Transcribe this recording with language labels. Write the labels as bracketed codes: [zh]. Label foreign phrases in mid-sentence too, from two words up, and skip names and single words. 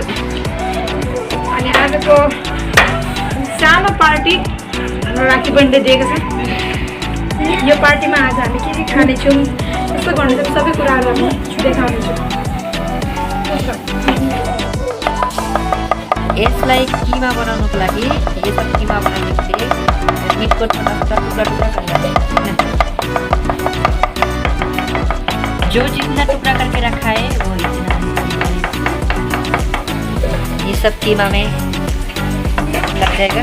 [ne] अनि आजको सानो पार्टी हाम्रो राखी बहिनीले दिएको छ। यो पार्टीमा आज हामी के खानेछौँ, कस्तो गर्नेछौँ, सबै कुराहरू हामी देखाउनेछौँ। यसलाई कीमा बनाउनको लागि, [hi] ये सब कीमा बनाने के लिए मीट को छोटा छोटा टुकड़ा टुकड़ा करना है। जो जितना टुकड़ा करके रखा है वो इतना ये सब कीमा में लग जाएगा।